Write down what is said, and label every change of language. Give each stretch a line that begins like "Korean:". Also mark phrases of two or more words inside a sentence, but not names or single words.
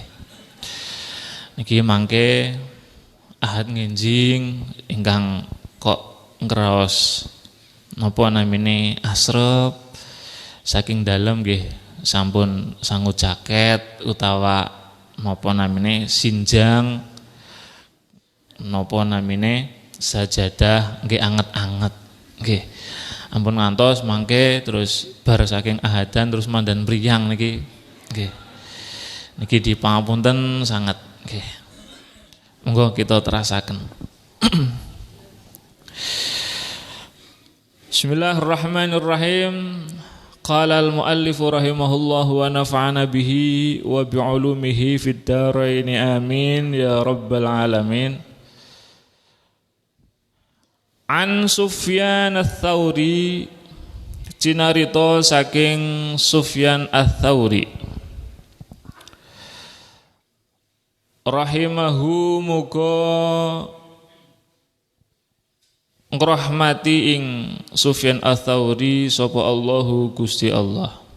Javanese: Niki mangke ahad nginjing ingkang kok ngraos napa namine asrep saking dalem nggih sampun sangu jaket utawa napa namine sinjang napa namine sajadah nggih anget-anget nggih. Ampun ngantos mangke terus bar saking ahadan terus mandan mriyang niki nggih. Niki dipangapunten sanget nggih. Monggo kita terasaken.
Arabic: بسم الله الرحمن الرحيم. قال المؤلف رحمه الله ونفعنا به وبعلومه في الدارين آمين يا رب العالمين.
Javanese: An Sufyan ats-Tsauri, cinarita saking Sufyan ats-Tsauri rahimahu muga ngrahmati ing Sufyan ats-Tsauri sapa Allahu Gusti Allah.